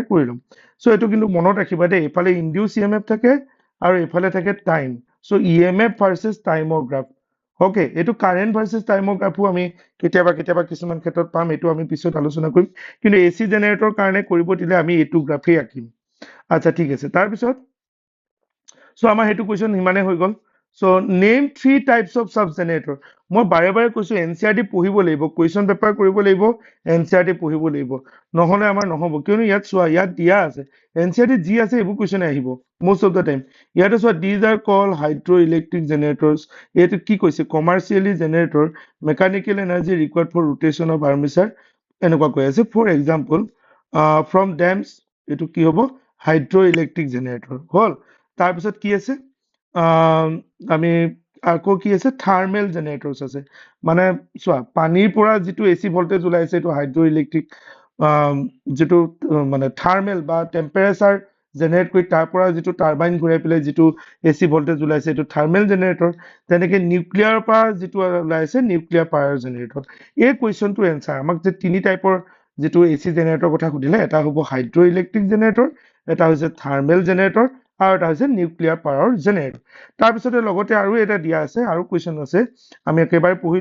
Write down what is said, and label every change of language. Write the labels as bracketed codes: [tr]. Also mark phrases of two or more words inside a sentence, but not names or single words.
[as] কৰি লম সো এইটো কিন্তু মনত ৰাখিবা দেই এফালে [en] induced EMF [as] থাকে আৰু এফালে থাকে টাইম সো [en] EMF versus timeৰ [as] গ্ৰাফ ওকে এইটো [en] current versus timeৰ [as] গ্ৰাফো আমি কেতিয়াবা কিছুমান ক্ষেত্ৰত পাম এইটো আমি পিছত আলোচনা কৰিম কিন্তু [en] AC generator [as] কাৰণে কৰিব দিলে আমি এইটো গ্ৰাফে আঁকিম আচ্ছা ঠিক আছে তাৰ পিছত সো আমাৰ হেতু কোৱেশ্চন হিমানে হৈ গল [en] So name 3 types of sub generator. [as] মই বাৰে বাৰে কৈছো এনচিআৰটি পঢ়িব লাগিব [en] question paper [as] কৰিব লাগিব এনচিআৰটি পঢ়িব লাগিব নহলে আমাৰ নহব কিয়নো ইয়াত চোৱা ইয়াত দিয়া আছে এনচিআৰটি যি আছে এইবোৰ কোৱেশ্চন আহিব [en] most of the time [as] ইয়াতে চোৱা [en] these are called hydroelectric generators [as] এইটো কি কৈছে [en] commercially generator mechanical energy required for rotation of armature [as] এনেকুৱা কৈ আছে [en] for example from dams [as] এইটো কি হ'ব [en] hydroelectric generator [as] হল তাৰ পিছত কি আছে আমি আকৌ কি আছে [en] thermal generators [as] আছে মানে চোৱা পানীৰ পৰা যেটো [en] AC voltage [as] ওলাইছে এটো [en] hydro electric [as] যেটো মানে থাৰ্মেল বা [en] temperature generate [as] কৰি তাৰ পৰা যেটো টাৰবাইন ঘূৰাই পেলাই যেটো [en] AC voltage [as] ওলাইছে এটো [en] thermal generator [as] তেনেকে নিউক্লিয়াৰ পৰা যেটো ওলাইছে [en] nuclear power generator [as] এই কোৱেশ্চনটো এনসাৰ আমাক যে তিনি টাইপৰ যেটো [en] AC generator [as] কথা সুধিলে এটা হ'ব [en] hydro electric generator [as] এটা হৈছে [en] thermal generator [as] আৰু এটা হৈছে [en] nuclear power generator [as] তাৰ পিছতে লগতে আৰু এটা দিয়া আছে আৰু কোৱেশ্চন আছে আমি একেবাৰে পঢ়ি